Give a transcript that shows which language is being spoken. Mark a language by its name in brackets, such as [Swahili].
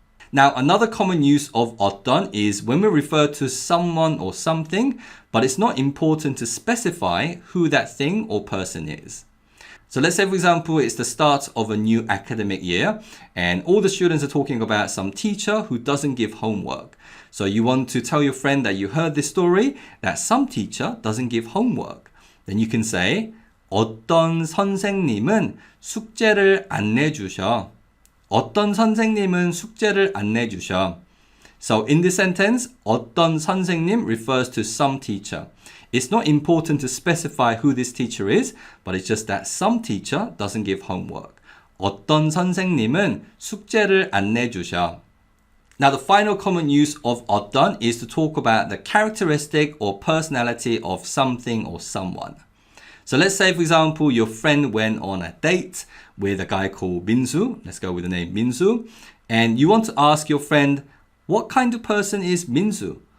[English] Now, another common use of 어떤 is when we refer to someone or something, but it's not important to specify who that thing or person is. So let's say, for example, it's the start of a new academic year and all the students are talking about some teacher who doesn't give homework. So you want to tell your friend that you heard this story, that some teacher doesn't give homework. Then you can say, [Korean] 어떤 선생님은 숙제를 안 내주셔. 어떤 선생님은 숙제를 안 내주셔. [English] So in this sentence, 어떤 선생님 refers to some teacher. It's not important to specify who this teacher is, but it's just that some teacher doesn't give homework. [Korean] 어떤 선생님은 숙제를 안 내주셔. [English] Now, the final common use of 어떤 is to talk about the characteristic or personality of something or someone. So let's say, for example, your friend went on a date with a guy called Minsu. Let's go with the name Minsu. And you want to ask your friend, what kind of person is Minsu?